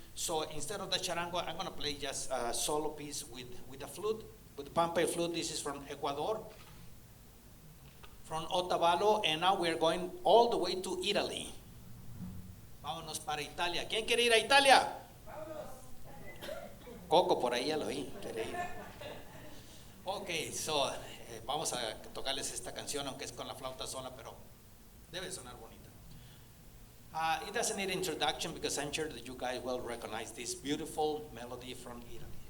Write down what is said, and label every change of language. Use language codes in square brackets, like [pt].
[en] So instead of the charango, I'm going to play just a solo piece with the flute, with the Pampay flute. This is from Ecuador, from Otavalo, and now we're going all the way to Italy. [es] Vámonos para Italia. ¿Quién quiere ir a Italia? Coco por ahí ya lo oí, quiere ir. Ok, so vamos a tocarles esta canción, aunque es con la flauta sola, pero debe sonar bonita. [en] It doesn't need introduction because I'm sure that you guys will recognize this beautiful melody from Italy.